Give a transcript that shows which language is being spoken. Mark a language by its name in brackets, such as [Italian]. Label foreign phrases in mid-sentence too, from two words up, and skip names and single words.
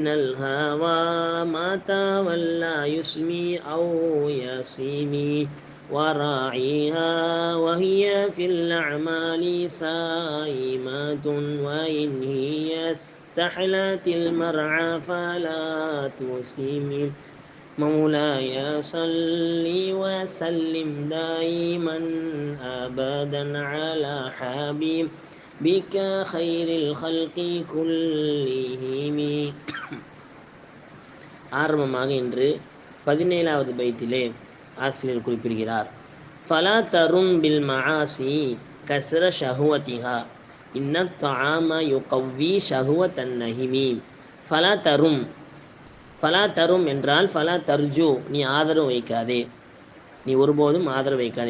[Arabic] الهوى ما تولى يسمي أو يسمي وراعيها وهي في الأعمال سائمة وإن هي استحلت المرعى فلا تسم مولاي صل وسلم دائما أبدا على حبيبك خير الخلق كلهم. [Tamil] ஆரம்பமாக இன்று 17வது பைத்திலே ஆசிரியர் குறிப்பிடுகிறார், [Arabic] فلا ترم بالمعاصي كسر شهوتها إن الطعام يقوي شهوة النهم. فلا ترم، فلا ترم [Tamil] என்றால் [Arabic] فلا ترجُ, [Tamil] நீ ஆதரவு வைக்காதே, நீ ஒருபோதும் ஆதரவு வைக்காதே.